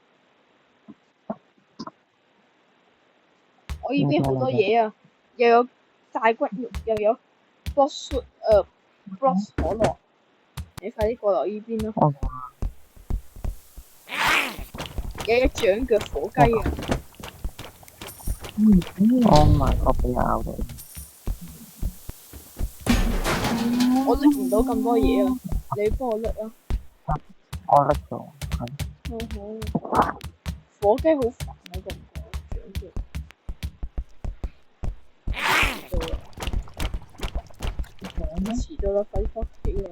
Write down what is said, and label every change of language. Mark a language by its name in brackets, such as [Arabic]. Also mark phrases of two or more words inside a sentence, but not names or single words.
[Cantonese] 我呢邊好多嘢啊！又有大骨肉，又有 Blox 可樂。你快啲過嚟呢邊啦！有一長腳火雞啊！ [English] Oh my god！ [Cantonese] 俾人咬到。我拎唔到咁多嘢啊！你幫我拎啊！我拎咗。火雞好煩啊！覺唔覺？長腳。遲到啦，快啲返屋企啦！